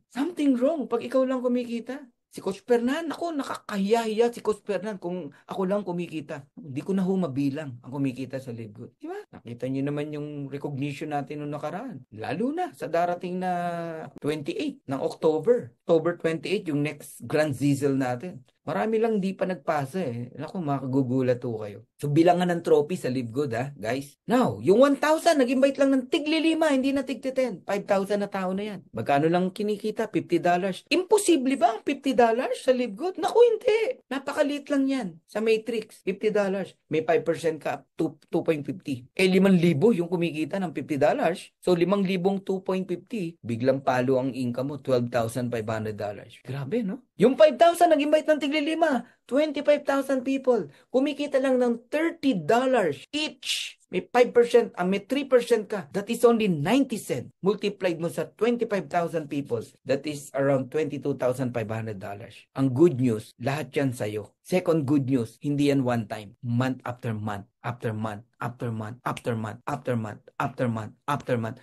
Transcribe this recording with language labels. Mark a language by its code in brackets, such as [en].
[tl] Something wrong pag ikaw lang kumikita. Si Coach Fernan, ako, nakakahiya-hiya si Coach Fernan kung ako lang kumikita. Hindi ko na mabilang ang kumikita sa Live Good. Diba? Nakita niyo naman yung recognition natin noong nakaraan. Lalo na sa darating na 28 ng October. October 28, yung next Grand Zizzle natin. Marami lang di pa nagpasa eh. Naku, makagugulat to kayo. So, bilangan ng trophy sa Live Good guys. Now, yung 1,000, nag-invite lang ng tig-5, hindi na tig-10. 5,000 na tao na yan. Magkano lang kinikita? $50. Imposible ba ang $50 sa Live Good? Naku, hindi. Napakaliit lang yan. Sa Matrix, $50. May 5% ka, 2.50. 5,000 yung kumikita ng $50. So, 5,000 2.50, biglang palo ang income mo, $12,500. Grabe, no? Yung 5,000, nag-invite ng tig-5, 25,000 people. Kumikita lang ng $30 each. [en] may 5%, may 3% ka, that is only 90 cents. Multiplied mo sa 25,000 people, that is around $22,500. [tl] Ang good news, lahat yan sa'yo. [en] Second good news, [tl] hindi yan [en] one time. Month after month, after month, after month, after month, after month, after month, after month.